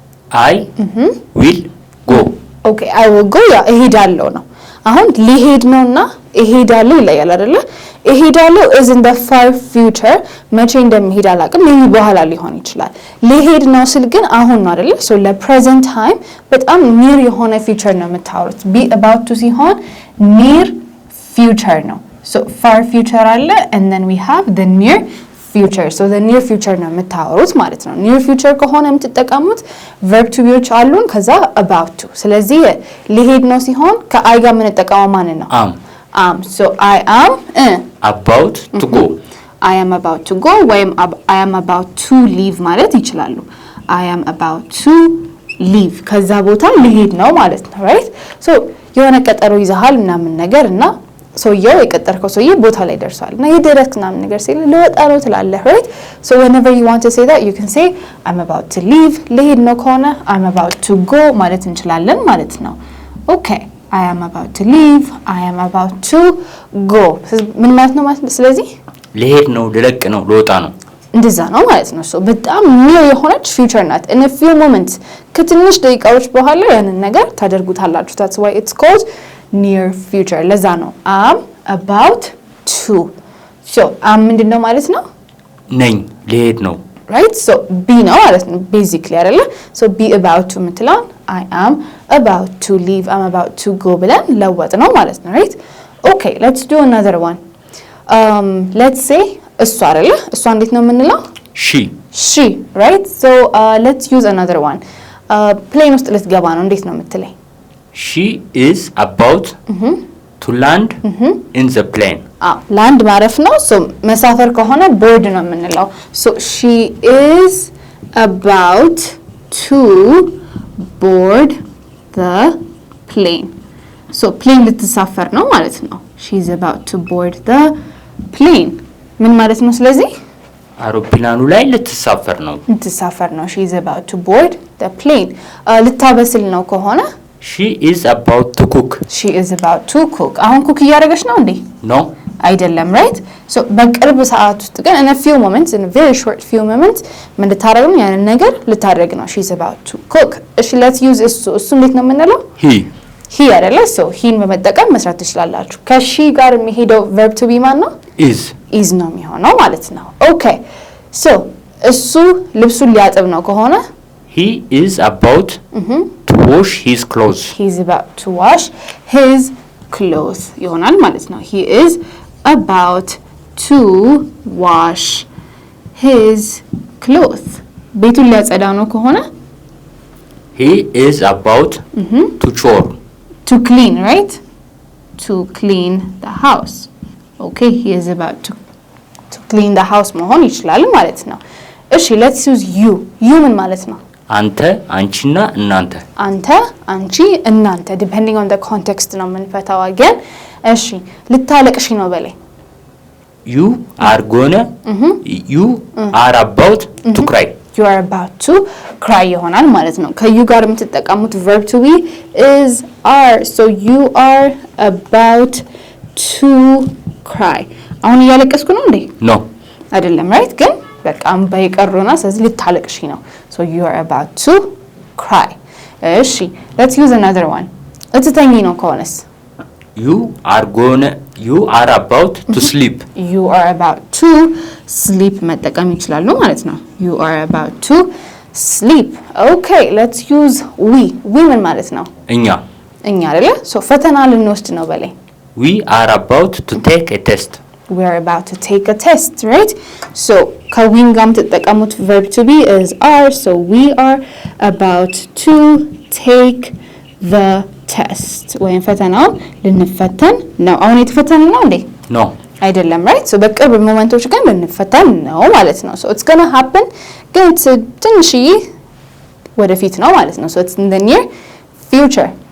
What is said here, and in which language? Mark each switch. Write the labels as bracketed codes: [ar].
[en] I will go. Okay, I will go [am] ያ እሄዳለሁ ነው። አሁን ሊሄድ ነውና እሄዳለሁ ይለያል አይደለ? እሄዳለሁ [en] is in the far future [am] መቼ እንደሚሄድ አላውቅም maybe በኋላ ሊሆን ይችላል። ሊሄድ ነው ስል ግን አሁን ነው አይደለ? [en] ለpresent time [am] በጣም [en] near [am] የሆነ [en] future [am] ነው የምታወሩት። [en] be about to [am] ሲሆን [en] near future [am] ነው። [en] far future [am] አለ [en] and then we have the near future. the near future [am] ነው የምታወሩት ማለት ነው። near future ከሆነ የምትጠቀሙት [en] verb to be-ዎች [am] አሉን ከዛ [en] about to። [am] ስለዚህ ሊሄድ ነው ሲሆን ከአይ ጋር የምንጠቀመው ማንን ነው? [en] I am about to go. I am about to go [am] ወይም [en] I am about to leave [am] ማለት ይችላሉ። [en] I am about to leave [am] ከዛ ቦታ ሊሄድ ነው ማለት ነው [en] right? [am] የሆነ ቀጠሮ ይዘሃል ምናምን ነገር እና ሰውየው የቀጠርከው ሰውዬ ቦታ ላይ ደርሷል እና የደረስክ ምናምን ነገር ሲል ልወጣ ነው ትላለህ right? [en] whenever you want to say that you can say I'm about to leave [am] ሊሄድ ነው ከሆነ [en] I'm about to go [am] ማለት እንችላለን ማለት ነው። [en] okay I am about to leave I am about to go [am] ምን ማለት ነው ማለት ስለዚህ ሊሄድ ነው ልለቅ ነው ልወጣ ነው እንደዛ ነው ማለት ነው። በጣም near የሆነች future ናት። [en] in a few moments [am] ከትንሽ ደቂቃዎች በኋላ ያንን ነገር ታደርጉታላችሁ። [en] that's why it's called near future [am] ለዛ ነው [en] am about to [am] ምንድነው ማለት ነው? ነኝ ሊሄድ ነው [en] right? [am] be ነው ማለት ነው basically አይደለ? [en] be about to [am] ምትላን [en] I am about to leave I'm about to go [am] ብለን ለወጥ ነው ማለት ነው [en] right? okay let's do another one. let's say [am] እሷ አይደለ? እሷ እንዴት ነው የምንለው? [en] she right? let's use another one. [am] plane ውስጥ ልትገባ ነው እንዴት ነው የምትለኝ? [en] she is about to land in the plane. land [am] ማረፍ ነው። መሳፈር ከሆነ [en] board [am] ነው የምንለው። [en] she is about to board the plane. plane [am] ልትሳፈር ነው ማለት ነው። [en] she is about to board the plane [am] ምን ማለት ነው? ስለዚህ አውሮፕላኑ ላይ ልትሳፈር ነው። [en] she is about to board the plane. [am] ልታበስል ነው ከሆነ [en] she is about to cook. she is about to cook. [am] አሁን ኩክ እያደረገች ነው እንዴ? [en] no [am] አይደለም right? [en] so [am] በቅርብ ሰዓት ውስጥ ግን [en] in a few moments, in a very short few moments [am] ምን ልታደርግ ነው? ያንን ነገር ልታደርግ ነው. [en] she is about to cook. [am] እሺ [en] let's use [am] እሱ እንዴት ነው የምንለው? he አይደለ? so ሂን በመጠቀም መስራት ትችላላችሁ። ከሺ ጋር የሚሄደው verb to be ማን ነው? is ነው የሚሆነው ማለት ነው። okay so እሱ ልብሱን ሊያጥብ ነው ከሆነ [en] he is about to wash his clothes. he's about to wash his clothes [am] ይሆናል ማለት ነው። [en] he is about to wash his clothes. [am] ቤቱን ሊያጸዳ ነው ከሆነ [en] he is about to chore. to clean, right? to clean the house. okay he is about to clean the house [am] መሆን ይችላል ማለት ነው። እሺ [en] let's use you. [am] you ምን ማለት ነው? አንተ አንቺና እናንተ አንተ አንቺ እናንተ [en] depending on the context [am] ነው የምንፈታው again። እሺ ልታለቅሽ ነው በላይ [en] you are gonna you are about to cry. you are about to cry [am] ይሆናል ማለት ነው። ከዩ ጋር የምትጠቀሙት [en] verb to be is are. so you are about to cry. [am] አሁን እያለቀስኩ ነው እንዴ? [en] no [am] አይደለም [en] right? [am] ግን በቃ ባይቀሩና ስለዚህ ልታለቅሽ ነው። [en] so you are about to cry. እሺ let's use another one. [am] ልትተኚ ነው ከሆነስ [en] you are about to sleep. you are about to sleep [am] መጠቀም ይችላሉ ማለት ነው። [en] you are about to sleep. okay let's use we [am] ምን ማለት ነው? እኛ አይደለ? so ፈተና ልንወስድ ነው በላይ [en] we are about to take a test. we are about to take a test, right? so [am] ከዊን ጋር የምትጠቀሙት [en] verb to be is are. so we are about to take the test [am] ወይም ፈተናውን ልንፈተን ነው። አሁን የተፈተን ነው እንዴ? [en] no [am] አይደለም right? so በቅርብ ሞመንቶች ግን ልንፈተን ነው ማለት ነው። [en] so it's gonna happen [am] ግን ትንሽዬ ወደፊት ነው ማለት ነው። [en] so it's in the near future.